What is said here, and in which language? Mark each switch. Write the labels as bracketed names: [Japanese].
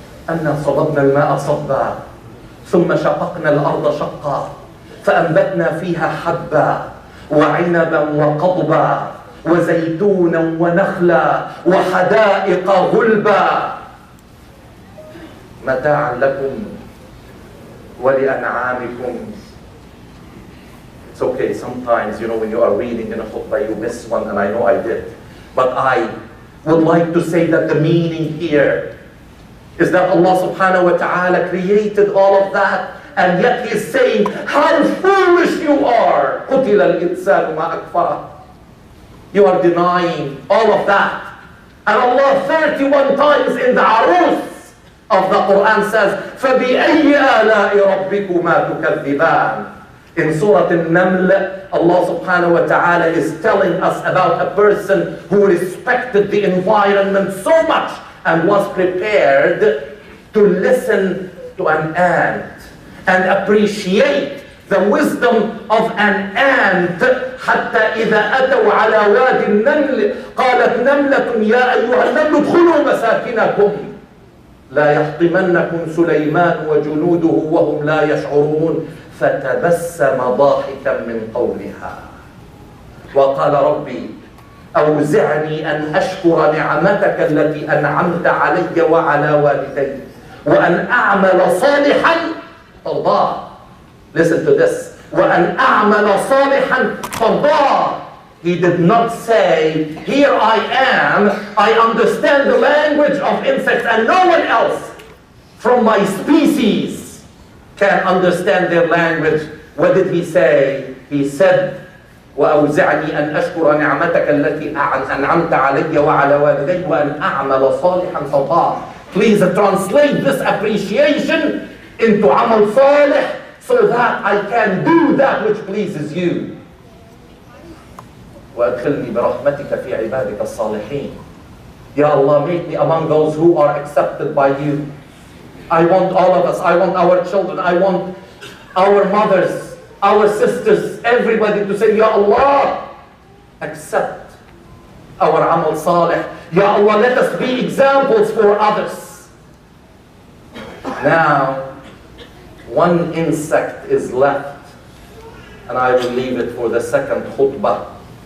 [Arabic] أَنَّا صَبَبْنَا الْمَاءَ صَبًّا ثُمَّ شَقَقْنَا الْأَرْضَ شَقًّا فأنبتنا فيها حبا وعنبا وقضبا وزيتونا ونخلا وحدائق غلبا متاعا لكم ولأنعامكم. [English] It's okay, sometimes, when you are reading in a khutbah, you miss one, and I know I did. But I would like to say that the meaning here is that Allah subhanahu wa ta'ala created all of that, and yet He is saying, how foolish you are. [Arabic] قُتِلَ الْإِنسَانُ مَا أَكْفَرَهُ. [English] You are denying all of that. And Allah 31 times in the Arus of the Quran says, [Arabic] فَبِأَيِّ آلَاءِ رَبِّكُمَا تُكَذِّبَانِ. [English] In Surah Al-Naml, Allah subhanahu wa ta'ala is telling us about a person who respected the environment so much and was prepared to listen to an ant and appreciate the wisdom of an ant. [Arabic] حتى إذا أتوا على وادي النمل قالت نملة يا أيها النمل ادخلوا مساكنكم لا يحطمنكم سليمان وجنوده وهم لا يشعرون فتبسم ضاحكا من قولها وقال ربي أوزعني أن أشكر نعمتك التي أنعمت علي وعلى والدي وأن أعمل صالحا ترضاه. [English] Listen to this. [Arabic] وأن أعمل صالحا ترضاه. [English] He did not say, here I am, I understand the language of insects and no one else from my species can understand their language. What did he say? He said, [Arabic] وأوزعني أن أشكر نعمتك التي أنعمت علي وعلى والدي وأن أعمل صالحا ترضاه. [English] Please translate this appreciation into [Arabic] عمل صالح [English] so that I can do that which pleases you. [Arabic] وأدخلني برحمتك في عبادك الصالحين. [English] Ya Allah, make me among those who are accepted by you. I want all of us, I want our children, I want our mothers, our sisters, everybody to say, Ya Allah, accept our amal salih. Ya Allah, let us be examples for others. Now, one insect is left, and I will leave it for the second khutbah.